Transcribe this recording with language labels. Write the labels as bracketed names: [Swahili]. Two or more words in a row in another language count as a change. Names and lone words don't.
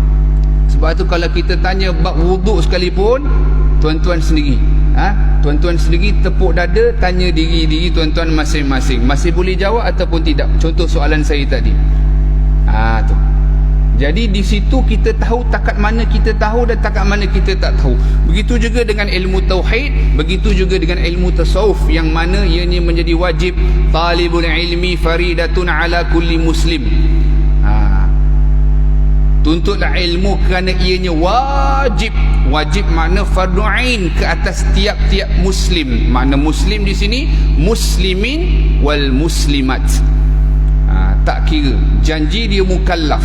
[Malay] Sebab tu kalau kita tanya bab wuduk sekalipun, tuan-tuan sendiri tuan-tuan sendiri tepuk dada, tanya diri tuan-tuan masing-masing, masih boleh jawab ataupun tidak. Contoh soalan saya tadi. Tu. Jadi di situ kita tahu takat mana kita tahu dan takat mana kita tak tahu. Begitu juga dengan ilmu tauhid, begitu juga dengan ilmu tasawuf, yang mana ianya menjadi wajib. [Arabic] طلب العلم فريضة على كل مسلم. [Malay] Tuntutlah ilmu kerana ianya wajib. Wajib makna fardu ain ke atas tiap-tiap muslim. Makna muslim di sini [Arabic] المسلمين والمسلمات. [Malay] Tak kira janji dia mukallaf.